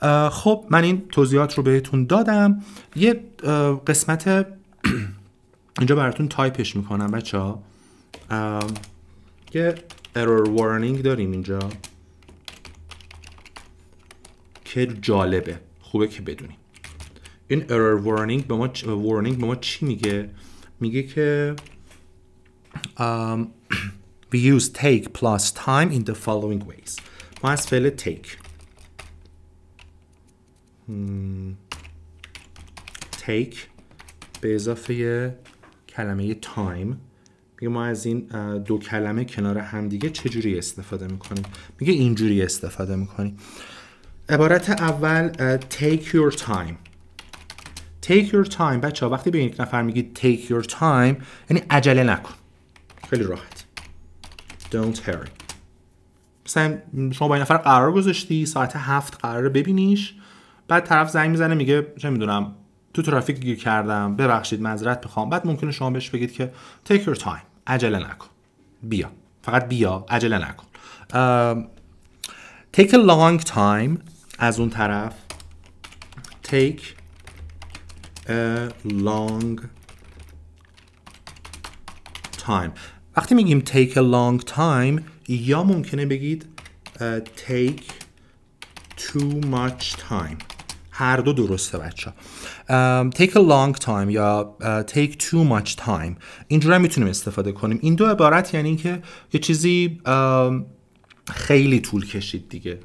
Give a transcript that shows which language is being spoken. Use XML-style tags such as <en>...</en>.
<fa>خب من این توضیحات رو بهتون دادم. یه قسمت اینجا براتون تایپش میکنم بچه. یه error warning داریم اینجا که جالبه، خوبه که بدونیم. این error warning به ما چی میگه؟ میگه که</fa> <en>we use take plus time in the following ways.</en> <fa>ما از فعل take به اضافه کلمه time میگه ما از این 2 کلمه کنار همدیگه چجوری استفاده میکنیم؟ میگه اینجوری استفاده میکنیم. عبارت اول take your time. take your time بچه ها وقتی به یک نفر میگی take your time یعنی عجله نکن، خیلی راحت.</fa> <en>don't hurry.</en> <fa>مثلا شما با این نفر قرار گذاشتی ساعت 7 قراره ببینیش، بعد طرف زنگ میزنه میگه چه میدونم تو ترافیک گیر کردم ببخشید معذرت میخوام، بعد ممکنه شما بهش بگید که take your time عجله نکن، بیا فقط بیا عجله نکن.</fa> <en>take a long time</en> <fa>از اون طرف</fa> <en>take a long time.</en> <fa>وقتی میگیم</fa> <en>take a long time یا mumkene بگید take too much time.</en> <fa>هر دو درسته بچه.</fa> <en>take a long time یا take too much time</en> <fa>اینجوری میتونیم استفاده کنیم. این دو عبارت یعنی که یه چیزی خیلی طول کشید دیگه.</fa>